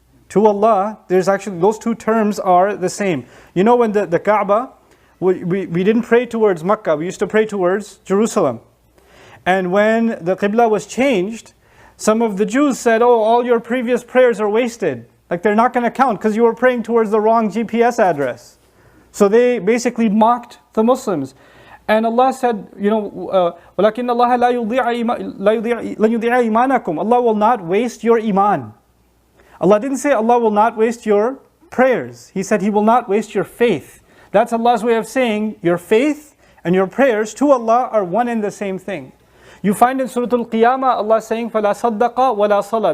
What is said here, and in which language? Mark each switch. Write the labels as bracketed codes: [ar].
[en] To Allah, there's actually, those two terms are the same. When the Kaaba, we didn't pray towards Makkah, we used to pray towards Jerusalem. And when the Qibla was changed, some of the Jews said, oh, all your previous prayers are wasted. Like they're not going to count because you were praying towards the wrong GPS address. So they basically mocked the Muslims. And Allah said, [ar] وَلَكِنَّ اللَّهَ لَا يُضِيعَ إِيمَانَكُمْ. [en] Allah will not waste your iman. Allah didn't say Allah will not waste your prayers. He said He will not waste your faith. That's Allah's way of saying your faith and your prayers to Allah are one and the same thing. You find in Surah Al-Qiyamah, Allah saying, [ar] فَلَا صَدَّقَ وَلَا صَلَى.